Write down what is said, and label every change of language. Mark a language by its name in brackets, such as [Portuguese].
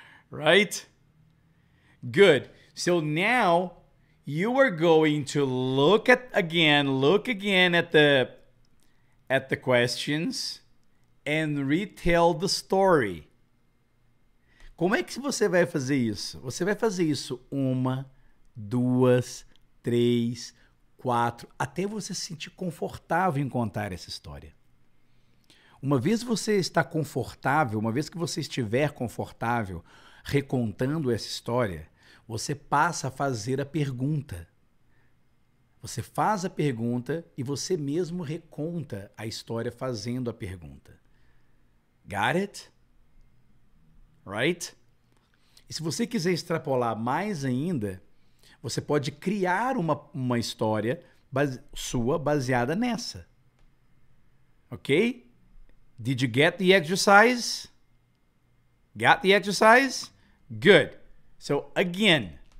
[English] Right? Good. So now you are going to look again at the questions and retell the story. [Portuguese] Como é que você vai fazer isso? Você vai fazer isso 1, 2, 3, 4, até você se sentir confortável em contar essa história. Uma vez você está confortável, uma vez que você estiver confortável recontando essa história, você passa a fazer a pergunta. Você faz a pergunta e você mesmo reconta a história fazendo a pergunta. [English] Got it? Right? [Portuguese] E se você quiser extrapolar mais ainda, você pode criar uma história sua baseada nessa. Ok? [English] Did you get the exercise? Got the exercise? Good. So again.